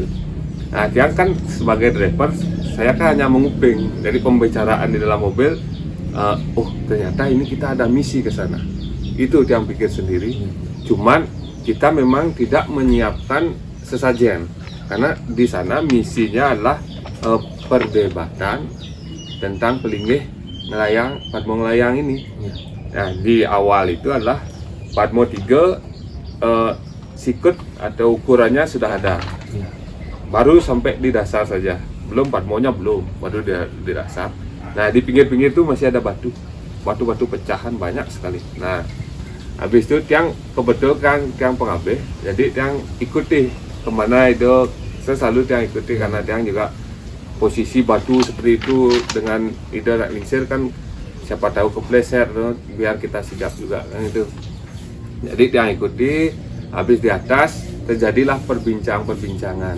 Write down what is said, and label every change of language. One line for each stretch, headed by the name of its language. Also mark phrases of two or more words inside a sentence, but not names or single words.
Indonesian: Nah, dia kan sebagai driver, saya kan hanya menguping dari pembicaraan di dalam mobil. Oh, ternyata ini kita ada misi ke sana. Itu yang pikir sendiri. Cuman kita memang tidak menyiapkan sesajen, karena di sana misinya adalah perdebatan tentang
Balinese: pelinggih ngelayang,
Indonesian: Padmo ngelayang ini. Nah, di awal itu adalah Padmo 3 sikut atau ukurannya sudah ada. Baru sampai di dasar saja, belum Padmonya belum, baru di dasar. Nah, di pinggir-pinggir itu masih ada batu-batu pecahan banyak sekali. Nah, habis itu tiang kebetulan
Balinese: tiang pengabeh,
Indonesian: jadi tiang ikuti kemana itu, saya selalu tiang ikuti karena tiang juga posisi batu seperti itu dengan
Balinese: ide nak lingsir
Indonesian: kan, siapa tahu kepleset, biar kita sigap juga kan itu. Jadi tiang ikuti, habis di atas terjadilah perbincangan.